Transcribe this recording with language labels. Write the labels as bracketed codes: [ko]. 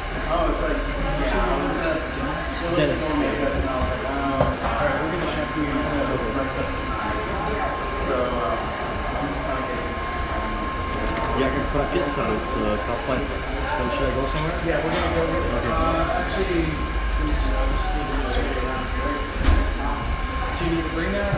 [en] oh, it's like yeah, I was gonna Dennis. but then I was like, Alright, we're gonna shampoo you. so I'm just trying to get this. [ru] Я как профессор из Half-Life. [en] So should I go somewhere? Yeah, we're gonna go. Actually, let me see. I just need to show you around here. Do you need to bring that?